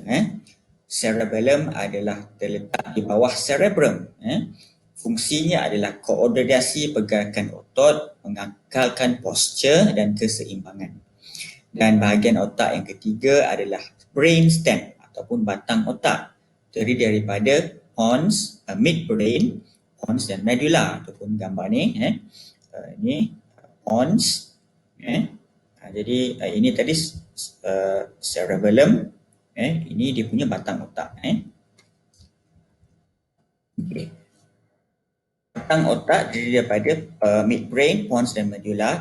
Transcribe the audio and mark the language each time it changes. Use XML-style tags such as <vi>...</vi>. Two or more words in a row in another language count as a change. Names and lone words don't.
<ms>Cerebellum adalah terletak di bawah cerebrum. Fungsinya adalah koordinasi pergerakan otot, mengakalkan postur dan keseimbangan. Dan bahagian otak yang ketiga adalah brainstem ataupun batang otak. Terdiri daripada pons, midbrain, pons dan medulla ataupun gambar ni. Ini pons. Jadi ini tadi cerebellum. Ini dia punya batang otak. Okay. Batang otak terdiri daripada midbrain, pons dan medulla.</ms>